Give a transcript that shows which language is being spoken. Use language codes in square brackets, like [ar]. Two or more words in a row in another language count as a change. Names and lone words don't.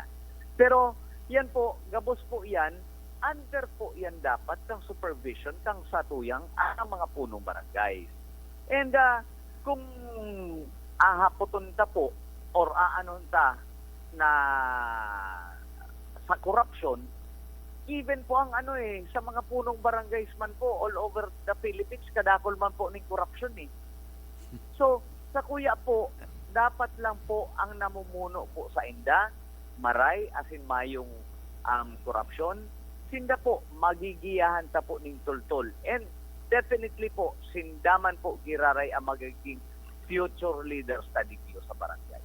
[bik] Pero yan po, gabos po yan, under po yan dapat ng supervision kang satuyang ang mga punong barangay. And kung ahapoton ta po or aanon ta na sa corruption, even po ang sa mga punong barangays man po [en] all over the Philippines, [bik] kadakol man po ng corruption eh. So, sa kuya po, dapat lang po ang namumuno po sa inda, maray, asin mayong corruption, sinda po, magigiyahan ta po ning tultol. [en] And definitely [bik] po, sindaman po giraray ang magiging [en] future leaders [bik] ta dito sa barangay.